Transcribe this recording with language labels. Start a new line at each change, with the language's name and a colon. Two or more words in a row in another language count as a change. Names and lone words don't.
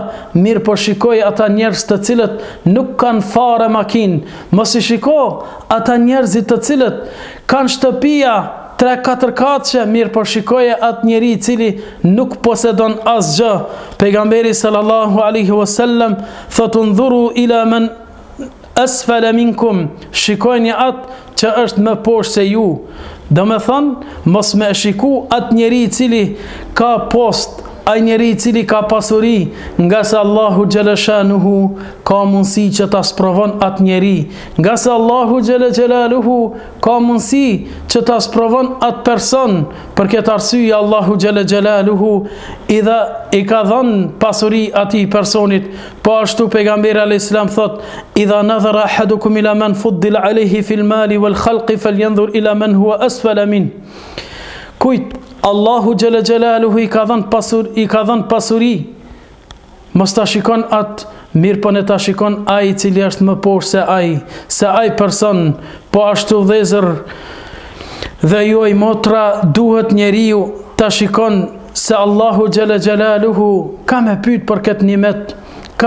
Albanian: Mirë, po shikoje ata njerëz të cilët nuk kanë fare makinë. Mos i shiko ata njerëzit të cilët kanë shtëpia 3-4 katëshe. Mirë, por shikoje atë njeri i cili nuk posedon asgjë. Pejgamberi
Arabic: صلى الله عليه وسلم
Albanian: thot:
Arabic: "انظروا إلى من أسفل منكم",
Albanian: shikojni atë që është më poshtë se ju. Do me thonë, mos me shiku atë njeri i cili ka post, ai njeri i cili ka pasuri, nga se Allahu
Arabic: جل شأنه
Albanian: ka mundësi që ta sprovon atë njeri, nga se Allahu
Arabic: جل جلاله
Albanian: ka mundësi që ta sprovon atë person. Për këtë arsye Allahu
Arabic: جل جلاله
Albanian: i ka dhënë pasuri atij personit. Po ashtu pejgamberi
Arabic: عليه السلام thot: "إذا نظر أحدكم إلى من فضل عليه في المال والخلق فلينظر إلى من هو أسفل من."
Albanian: Kujt Allahu
Arabic: جل جلاله
Albanian: i ka dhënë pasuri, mos ta shikon atë, mirë, po ne ta shikon ai i cili është më poshtë se ai person. Po ashtu vëllezër dhe juaj motra, duhet njeriu ta shikon se Allahu
Arabic: جل جلاله
Albanian: ka me pyet për këtë nimet, ka